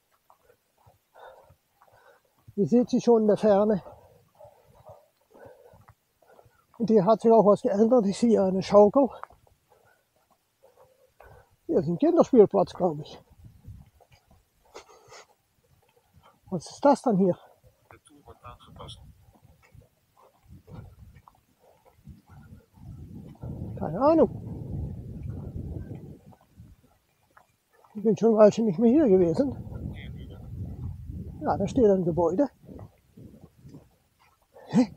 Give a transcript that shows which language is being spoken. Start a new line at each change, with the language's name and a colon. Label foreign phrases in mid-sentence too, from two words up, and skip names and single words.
German: Ihr seht sie schon in der Ferne. Und hier hat sich auch was geändert. Ich sehe eine Schaukel. Hier ist ein Kinderspielplatz, glaube ich. Was ist das dann hier?
Dutch: Der Tour wordt aangepast.
German: Keine Ahnung. Ich bin schon ein Weilchen nicht mehr hier gewesen. Ja, da steht ein Gebäude. Hä?